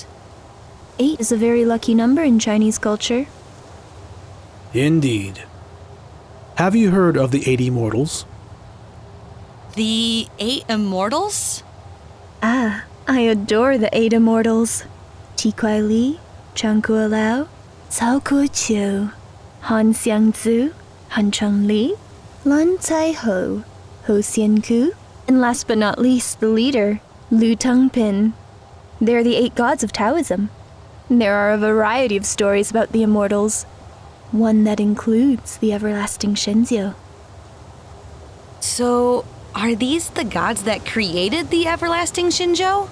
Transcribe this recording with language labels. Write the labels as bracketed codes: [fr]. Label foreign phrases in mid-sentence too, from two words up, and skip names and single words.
[en] 8 is a very lucky number in Chinese culture. Indeed. Have you heard of the 8 Immortals? The 8 Immortals? Ah, I adore the 8 Immortals. Ti Kuai Li, Chang Kuo Lao, Cao Ke-chiu, Han Xiangzu, Han Cheng-li, Lan Cai-ho, Ho Xian-ku, and last but not least, the leader, Lu Tengpin. They're the 8 gods of Taoism. There are a variety of stories about the immortals, one that includes the everlasting Shenzhou. So, are these the gods that created the everlasting Shinjo?